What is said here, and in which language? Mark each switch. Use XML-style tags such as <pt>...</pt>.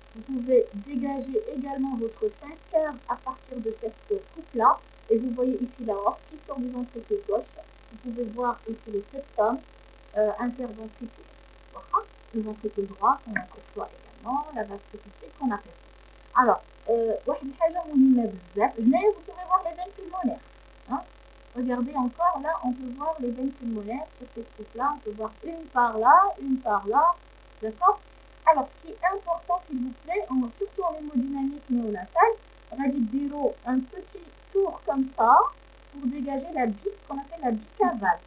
<fr>Vous pouvez dégager également votre 5 caves à partir de cette coupe-là. Et vous voyez ici l'aorte qui sort du ventricule gauche. Vous pouvez voir ici le septum interventriculaire. Le ventricule droit qu'on aperçoit également, la valve tricuspide qu'on aperçoit.</fr> <ar>Alors, واحد الحاجة مهمة بزاف. هنايا</ar> <fr>vous pouvez voir les veines pulmonaires. Hein? Regardez encore là, on peut voir les veines pulmonaires sur ces trucs-là. On peut voir une par là, une par là. D'accord? Alors, ce qui est important, s'il vous plaît, surtout en hémodynamique néonatale, on a dit un petit tour comme ça pour dégager la bite, ce qu'on appelle la bicavale.</fr>